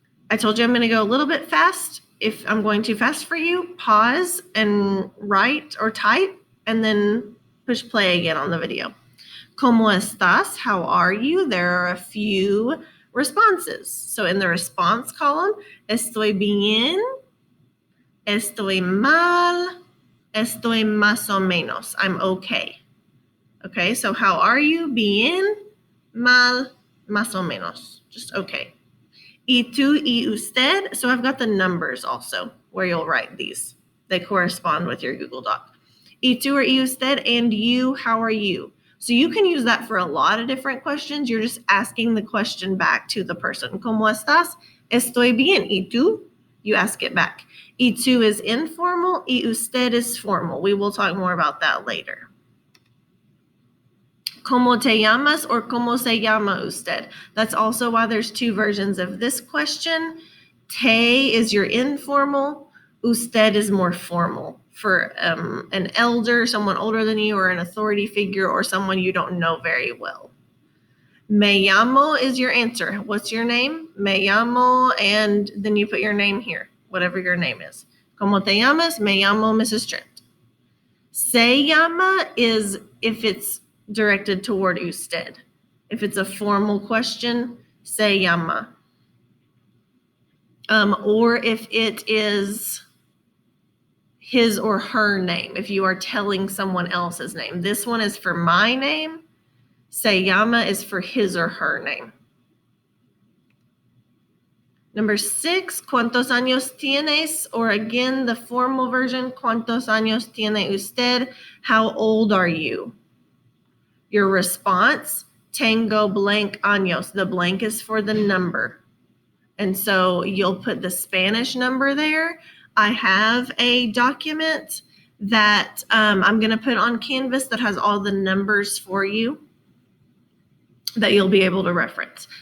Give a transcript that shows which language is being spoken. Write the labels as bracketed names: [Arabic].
[English] I told you I'm going to go a little bit fast. If I'm going too fast for you, pause and write or type, and then push play again on the video. [Spanish] ¿Cómo estás? [English] How are you? There are a few responses. So in the response column, [Spanish] estoy bien, estoy mal, estoy más o menos. [English] I'm okay. Okay, so how are you? [Spanish] Bien, mal, más o menos. [English] Just okay. [Spanish] Y tú y usted. [English] So I've got the numbers also where you'll write these. They correspond with your Google Doc. [Spanish] Y tú [English] or y usted, and you, how are you? So you can use that for a lot of different questions. You're just asking the question back to the person. [Spanish] ¿Cómo estás? Estoy bien. ¿Y tú? [English] You ask it back. Y tú is informal. Y usted is formal. We will talk more about that later. [Spanish] ¿Cómo te llamas or cómo se llama usted? [English] That's also why there's two versions of this question. Te is your informal. Usted is more formal for an elder, someone older than you, or an authority figure, or someone you don't know very well. Me llamo is your answer. What's your name? Me llamo, and then you put your name here, whatever your name is. [Spanish] ¿Cómo te llamas? Me llamo Mrs. Trent. [English] Se llama is if it's directed toward usted. If it's a formal question, se llama. Or if it is his or her name, if you are telling someone else's name. This one is for my name. Se llama is for his or her name. Number 6, [Spanish] ¿cuántos años tienes? [English] Or again, the formal version, [Spanish] ¿cuántos años tiene usted? [English] How old are you? Your response, tengo blank años. The blank is for the number. And so you'll put the Spanish number there. I have a document that I'm going to put on Canvas that has all the numbers for you that you'll be able to reference.